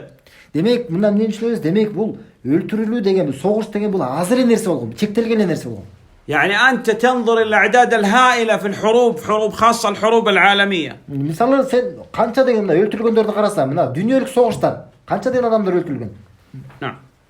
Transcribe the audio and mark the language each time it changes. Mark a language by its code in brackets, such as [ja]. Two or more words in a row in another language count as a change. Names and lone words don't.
[ky] Демек, мындан эмнени түшүнөбүз? Демек, бул өлтүрүлүү деген, согуш деген бул аз эле нерсе болгон, чектелген нерсе болгон. [ar] يعني أنت تنظر إلى الأعداد الهائلة في الحروب، حروب خاصة الحروب العالمية. [ky] Мисалы, сен канча деген өлтүрүлгөндөрдү карасаң, мына дүйнөлүк согуштар, канча деген адамдар өлтүрүлгөн? [ar] نعم.